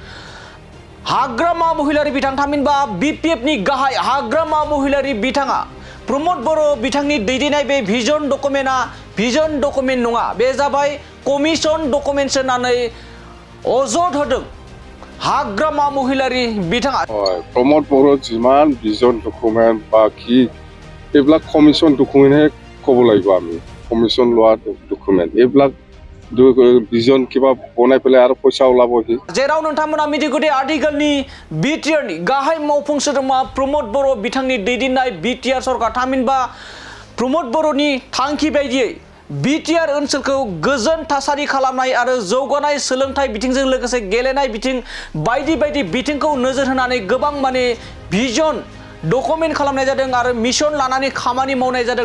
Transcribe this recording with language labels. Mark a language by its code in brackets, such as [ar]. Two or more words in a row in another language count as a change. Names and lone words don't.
[brx] हाग्रामा महिलारि बिथां थामहिनबा बिपिएफनि गाहाय हाग्रामा महिलारि बिथाङा प्रमद बर' बिथांनि दैदेननाय बे भिजन डकुमेन्टआ भिजन डकुमेन्ट नङा, बे जाबाय कमिसन डकुमेन्ट होननानै अजद होदों हाग्रामा महिलारि बिथाङा। प्रमद बर' जिमान भिजन डकुमेन्ट बाकी [as] এইবিলাক কমিশন ডকুমেন্টহে ক'ব লাগিব। আমি কমিশন লোৱা ডকুমেন্ট এইবিলাক भिजन কিবা বনাই পেলাই আৰু পইচা ওলাবহি। [brx] जेराव नोंथांमोना मिथिगौदि आथिखालनि बिटिआरनि गाहाय मावफुं सोद्रोमा प्रमद बर' बिथांनि दैदेननाय बिटिआर सरकार थामहिनबा प्रमद बर'नि थांखि बायदियै बिटिआर ओनसोलखौ गोजोन थासारि खालामनाय आरो जौगानाय सोलोंथाइ बिथिंजों लोगोसे गेलेनाय बिथिं बायदि बायदि बिथिंखौ नोजोर होनानै गोबां माने भिजन डकुमेन्ट खालामनाय जादों आरो मिशन लानानै खामानि मावनाय जादों।